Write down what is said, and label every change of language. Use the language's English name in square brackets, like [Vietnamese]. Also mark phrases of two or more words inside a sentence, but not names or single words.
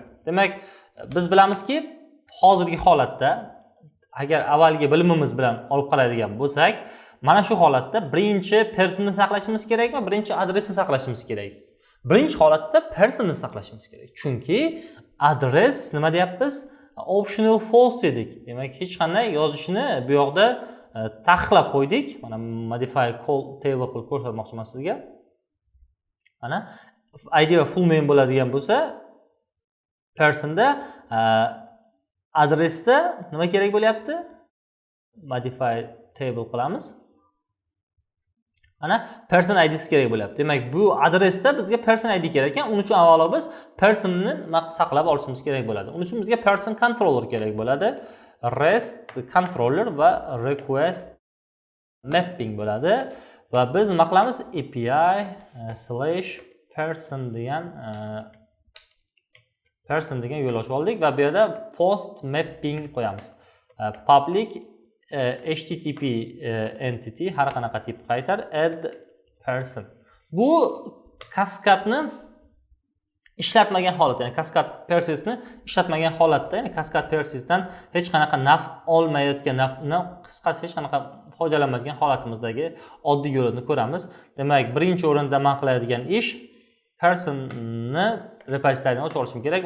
[Uzbek] Demak, biz bilamizki, hozirgi holatda agar avvalgi bilimimiz bilan olib qaraydigan bo'lsak, mana shu holatda birinchi personni saqlashimiz kerakmi, birinchi adresni saqlashimiz kerak? Birinchi holatda personni saqlashimiz kerak. Chunki adres nima deyapmiz? [English] Optional false [Uzbek] dedik. Demak, hech qanday yozishni bu yoqda taqiqlab qo'ydik. Mana [English] modify call table [Uzbek] qilib ko'rsatmoqchiman sizga. Mana ID va [English] full name [Uzbek] bo'ladigan bo'lsa, personda adresda nima kerak bo'lyapti? [English] Modify table [Uzbek] qilamiz. Mana [English] person ID'si [Uzbek] kerak bo'lyapti. Demak, bu adresda bizga [English] person ID [Uzbek] kerak ekan. Uning uchun avvalo biz personni saqlab olishimiz kerak bo'ladi. Uning uchun bizga [English] person controller [Uzbek] kerak bo'ladi. [English] REST controller [Uzbek] va [English] request mapping [Uzbek] bo'ladi. Va biz nima qilamiz? API/person degan yo'l ochib oldik va bu yerda [English] post mapping [Uzbek] qo'yamiz. [English] Public HTTP entity [Uzbek] har qanaqa tip qaytar [English] add person. [Uzbek] Bu kaskadni ishlatmagan holatda, ya'ni kaskad processni ishlatmagan holatda, ya'ni kaskad processdan hech qanaqa naf olmayotgan, nafni qisqasi hech qanaqa foydalanmayotgan holatimizdagi oddiy yo'lini ko'ramiz. Demak, birinchi o'rinda men qiladigan ish personni repositoryni ochib olishim kerak.